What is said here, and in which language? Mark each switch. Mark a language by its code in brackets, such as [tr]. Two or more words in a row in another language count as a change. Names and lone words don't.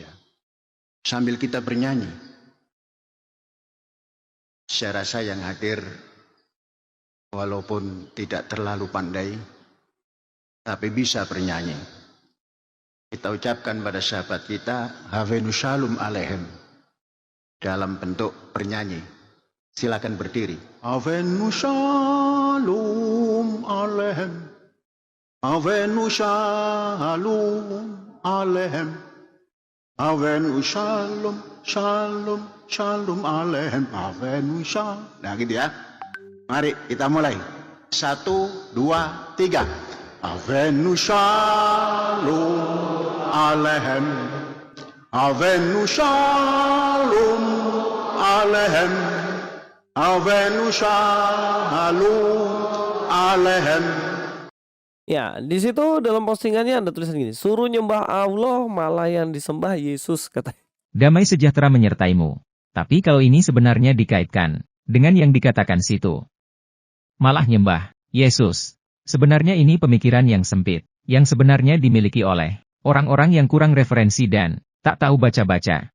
[id] Sambil kita bernyanyi. Saya rasa yang hadir walaupun tidak terlalu pandai, tapi bisa bernyanyi. Kita ucapkan pada sahabat kita, [he] הבאנו שלום עליכם, [id] dalam bentuk bernyanyi. Silakan berdiri. [he] הבאנו שלום עליכם. הבאנו שלום עליכם. הבאנו שלום, שלום, שלום עליכם. הבאנו שלום. [id] Nah gitu ya. Mari kita mulai. 1, 2, 3. [he] הבאנו שלום עליכם. הבאנו שלום עליכם. הבאנו שלום עליכם. [id] Ya, di situ dalam postingannya ada tulisan gini, suruh nyembah Allah malah yang disembah Yesus, katanya. Damai sejahtera menyertaimu. Tapi kalau ini sebenarnya dikaitkan dengan yang dikatakan situ, malah nyembah Yesus. Sebenarnya ini pemikiran yang sempit, yang sebenarnya dimiliki oleh orang-orang yang kurang referensi dan tak tahu baca-baca.